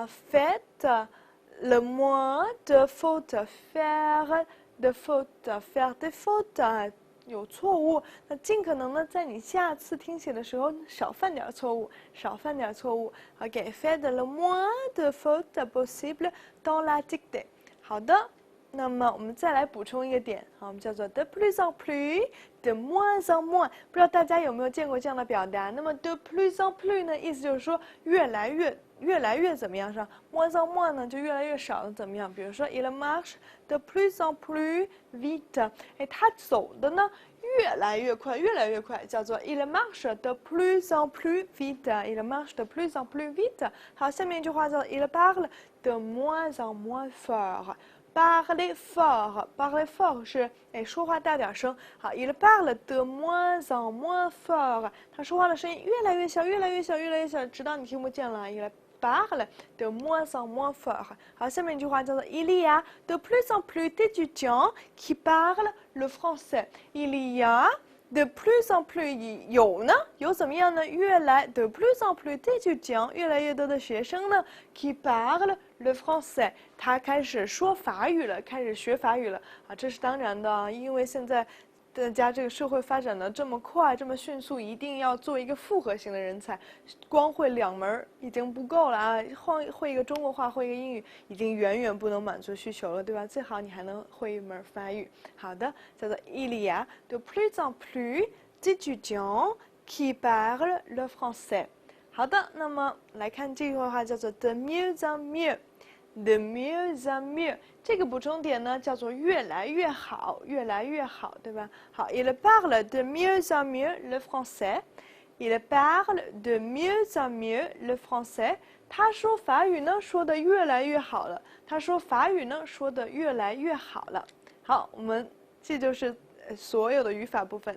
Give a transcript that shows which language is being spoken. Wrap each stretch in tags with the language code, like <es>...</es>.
<fr>faites le moins de fautes，faire de fautes，faire des fautes。</fr> <zh>有錯誤，那盡可能的在你下次聽寫的時候少犯點錯誤，少犯點錯誤。</zh> <fr>OK， faites le moins de fautes possible dans la dictée。</fr> <zh>好的，那麼我們再來補充一個點，好，我們叫做</zh> <fr>de plus en plus，de moins en moins。</fr> <zh>不知道大家有沒有見過這樣的表達？那麼</zh> <fr>de plus en plus</fr> <zh>呢，意思就是說越來越怎麼樣是吧 ？</zh> <fr>moins en moins</fr> <zh>呢就越來越少的怎麼樣？</zh> <fr>比如說 il marche de plus en plus vite，</fr> <zh>他走的呢越來越快，越來越快，</zh> <fr>叫做 il marche de plus en plus vite，il marche de plus en plus vite。好，下面一句話叫 il parle de moins en moins fort。parler fort，parler fort</fr> <zh>是說話大點聲。好 ，</zh> <fr>il parle de moins en moins fort，</fr> <zh>他說話的聲音越來越小，越來越小，越來越小，直到你聽不見了。</zh> <fr>il parle de moins en moins fort。好，下面一句話叫做 il y a de plus en plus d'étudiants qui parlent le français。il y a de plus en plus</fr> <zh>有呢，有怎麼樣呢？越來</zh> <fr>de plus en plus d'étudiants，</fr> <zh>越來越多的學生呢</zh> <fr>qui parlent le français，</fr> <zh>他開始說法語了，開始學法語了啊，這是當然的，因為現在大家這個社會發展的這麼快，這麼迅速，一定要做一個複合型的人才，光會2門已經不夠了啊，會一個中國話，會一個英語，已經遠遠不能滿足需求了，對吧？最好你還能會一門法語。</zh> <fr>好的，叫做 il y a de plus en plus d'étudiants qui parlent le français。</fr> <zh>好的，那麼來看這句話叫做 de mieux en mieux。de mieux en mieux， 這個補充點呢叫做越來越好，越來越好，對吧？好 ，</zh> <fr>il parle de mieux en mieux le français。 Il parle de mieux en mieux le français.</fr> <zh>他说法语呢，说得越来越好了。他说法语呢，说得越来越好了。好，这就是所有的语法部分。</zh>